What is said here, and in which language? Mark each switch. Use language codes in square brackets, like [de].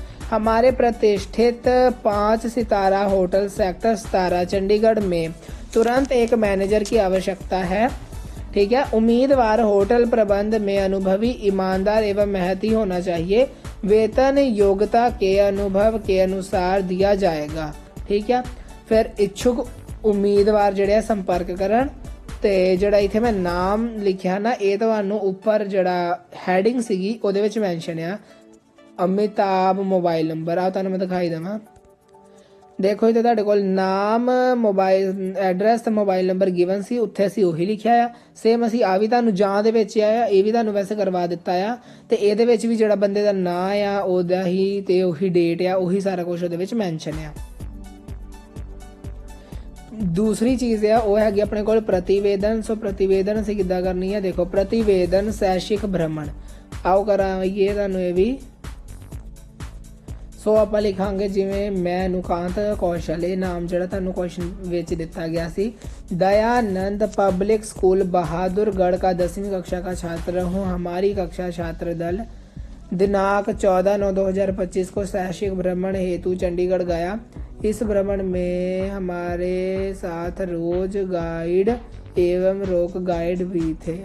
[hi] हमारे प्रतिष्ठित 5 सितारा hotel sector 17 Chandigarh में तुरंत एक मैनेजर की आवश्यकता है ठीक है। उम्मीदवार होटल प्रबंध में अनुभवी, ईमानदार एवं मेहनती होना चाहिए। वेतन योग्यता के अनुभव के अनुसार दिया जाएगा। ठीक है। फिर इच्छुक उम्मीदवार [pa] ਜਿਹੜੇ ਸੰਪਰਕ ਕਰਨ। ਤੇ ਜਿਹੜਾ ਇੱਥੇ ਮੈਂ ਨਾਮ ਲਿਖਿਆ ਨਾ, ਇਹ ਤੁਹਾਨੂੰ ਉੱਪਰ ਜਿਹੜਾ ਹੈਡਿੰਗ ਸੀਗੀ ਉਹਦੇ ਵਿੱਚ ਮੈਂਸ਼ਨ ਆ, ਅਮਿਤਾਭ ਮੋਬਾਈਲ ਨੰਬਰ ਆ ਤੁਹਾਨੂੰ ਮੈਂ ਦਿਖਾਈ ਦੇਵਾਂ। ਦੇਖੋ ਇੱਥੇ ਤੁਹਾਡੇ ਕੋਲ ਨਾਮ, ਮੋਬਾਈਲ ਐਡਰੈਸ ਤੇ ਮੋਬਾਈਲ ਨੰਬਰ ਗਿਵਨ ਸੀ, ਉੱਥੇ ਅਸੀਂ ਉਹੀ ਲਿਖਿਆ ਆ। ਸੇਮ ਅਸੀਂ ਆ ਵੀ ਤੁਹਾਨੂੰ ਜਾਂ ਦੇ ਵਿੱਚ ਆ, ਇਹ ਵੀ ਤੁਹਾਨੂੰ ਵੈਸੇ ਕਰਵਾ ਦਿੱਤਾ ਆ। ਤੇ ਇਹਦੇ ਵਿੱਚ ਵੀ ਜਿਹੜਾ ਬੰਦੇ ਦਾ ਨਾਂ ਆ ਉਹਦਾ ਹੀ ਤੇ ਉਹੀ ਡੇਟ ਆ, ਉਹੀ ਸਾਰਾ ਕੁਝ ਉਹਦੇ ਵਿੱਚ ਮੈਂਸ਼ਨ ਆ। [hi] दूसरी चीज़ है वो हैगी अपने को प्रतिवेदन। [pa] सो प्रतिवेदन ਅਸੀਂ ਕਿੱਦਾਂ ਕਰਨੀ ਹੈ, ਦੇਖੋ प्रतिवेदन शैक्षिक भ्रमण आओ ਕਰਾਂਗੇ ਤੁਹਾਨੂੰ ਇਹ ਵੀ। ਸੋ ਆਪਾਂ ਲਿਖਾਂਗੇ ਜਿਵੇਂ ਮੈਂ ਨੁਕਾਂਤ ਕੌਸ਼ਲ, ਇਹ ਨਾਮ ਜਿਹੜਾ ਤੁਹਾਨੂੰ ਕੁਐਸਚਨ ਵਿੱਚ ਦਿੱਤਾ ਗਿਆ ਸੀ। [hi] दयानंद पब्लिक स्कूल बहादुरगढ़ का 10वीं कक्षा का छात्र हूँ। हमारी कक्षा छात्र दल दिनांक 14/9/2025 को शैक्षिक भ्रमण हेतु चंडीगढ़ गया। इस भ्रमण में हमारे साथ रोज गाइड एवं रोक गाइड भी थे।